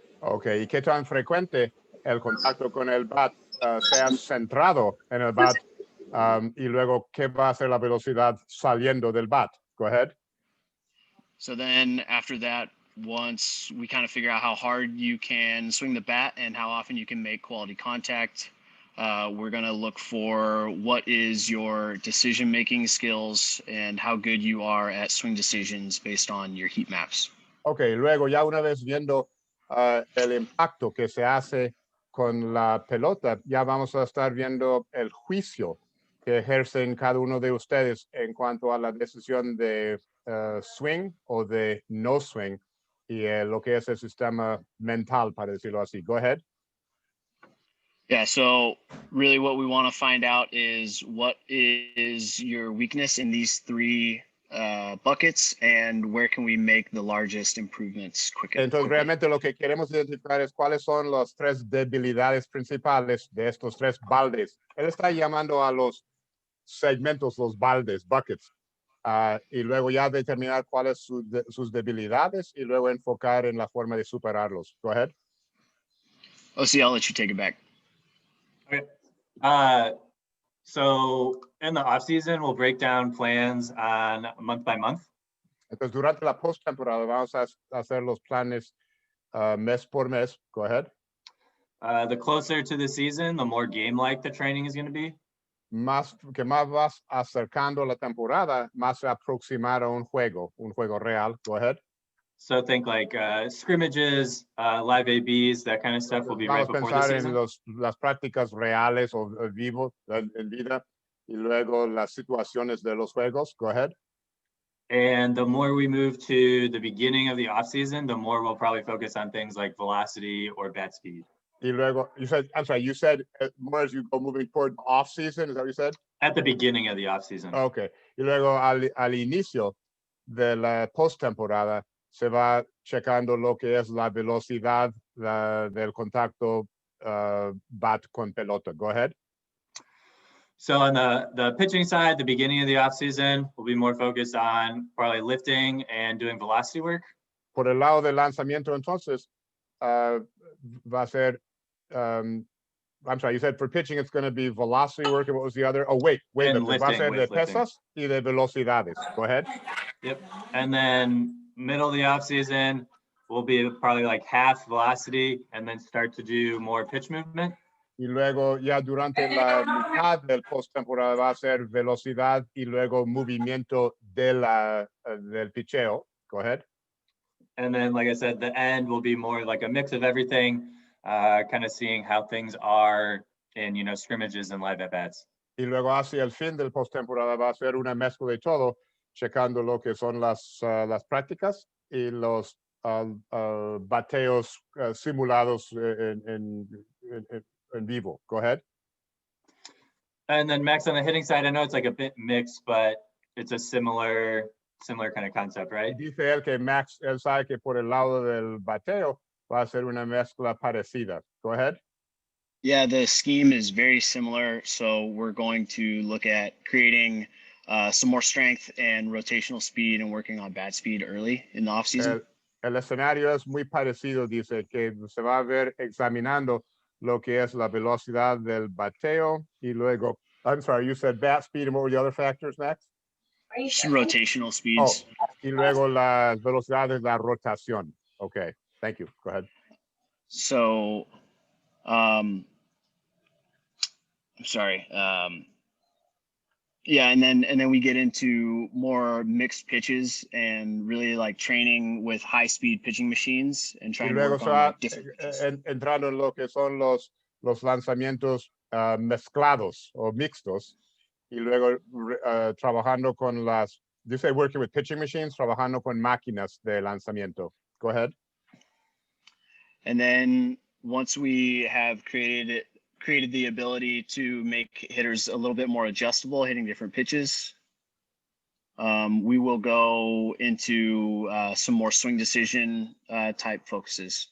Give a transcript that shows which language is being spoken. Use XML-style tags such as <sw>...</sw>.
<es>Ok, ¿y qué tan frecuente el contacto con el bat sea centrado en el bat y luego qué va a ser la velocidad saliendo del bat?</es> <en>Go ahead. So then after that, once we kind of figure out how hard you can swing the bat and how often you can make quality contact, we're going to look for what is your decision-making skills and how good you are at swing decisions based on your heat maps.</en> <es>Ok, luego ya una vez viendo el impacto que se hace con la pelota, ya vamos a estar viendo el juicio que ejercen cada uno de ustedes en cuanto a la decisión de swing o de no swing y lo que es el sistema mental, para decirlo así.</es> <en>Go ahead. Yeah, so really what we want to find out is what is your weakness in these three buckets and where can we make the largest improvements quickly.</en> <es>Entonces, realmente lo que queremos identificar es cuáles son las tres debilidades principales de estos tres baldes. Él está llamando a los segmentos, los baldes, buckets, y luego ya determinar cuáles sus debilidades y luego enfocar en la forma de superarlos.</es> <en>Go ahead. OC, I'll let you take it back. Okay. So in the off season, we'll break down plans on month by month.</en> <es>Entonces, durante la postemporada vamos a hacer los planes mes por mes.</es> <en>Go ahead. The closer to the season, the more game-like the training is going to be.</en> <es>Que más vas acercando la temporada, más se aproximar a un juego real.</es> <en>Go ahead. So think like scrimmages, live ABs, that kind of stuff will be right</en> <es>Vamos a</es> <en>before the</en> <es>pensar</es> <en>season.</en> <es>en las prácticas reales o vivo en vida y luego las situaciones de los juegos.</es> <en>Go ahead. And the more we move to the beginning of the off season, the more we'll probably focus on things like velocity or bat speed.</en> <es>Y luego,</es> <en>you said more as you go moving toward off season, is that what you said? At the beginning of the off season. Okay.</en> <es>Y luego al inicio de la postemporada se va checando lo que es la velocidad del contacto bat con pelota.</es> <en>Go ahead. So on the pitching side, the beginning of the off season, we'll be more focused on probably lifting and doing velocity work.</en> <es>Por el lado del lanzamiento, entonces, va a ser,</es> <en>I'm sorry, you said for pitching, it's going to be velocity work. And what was the other? Oh, wait. And</en> <es>Va a ser de pesas y de velocidades.</es> <en>Go ahead. Yep. And then middle of the off season, we'll be probably like half velocity and then start to do more pitch movement.</en> <es>Y luego ya durante la mitad del postemporada va a ser velocidad y luego movimiento del picheo.</es> <en>Go ahead. And then, like I said, the end will be more like a mix of everything, kind of seeing how things are in, scrimmages and live at-bats.</en> <es>Y luego hacia el fin del postemporada va a ser una mezcla de todo, checando lo que son las prácticas y los bateos simulados en vivo.</es> <en>Go ahead. And then Max, on the hitting side, I know it's like a bit mixed, but it's a similar kind of concept, right?</en> <es>Dice él que Max, él sabe que por el lado del bateo va a ser una mezcla parecida.</es> <en>Go ahead. Yeah, the scheme is very similar. So we're going to look at creating some more strength and rotational speed and working on bat speed early in the off season.</en> <es>El escenario es muy parecido, dice, que se va a ver examinando lo que es la velocidad del bateo y luego,</es> <en>I'm sorry, you said bat speed, and what were the other factors, Max? Rotational speeds.</en> <es>Y luego las velocidades de la rotación.</es> <en>Okay, thank you. Go ahead. So, I'm sorry. Yeah, and then we get into more mixed pitches and really like training with high speed pitching machines and trying to work on like, different pitches.</en> <es>Entrando en lo que son los lanzamientos mezclados o mixtos y luego trabajando con las,</es> <en>you say working with pitching machines,</en> <es>trabajando con máquinas de lanzamiento.</es> <en>Go ahead. And then once we have created the ability to make hitters a little bit more adjustable, hitting different pitches, we will go into some more swing decision type focuses.</en>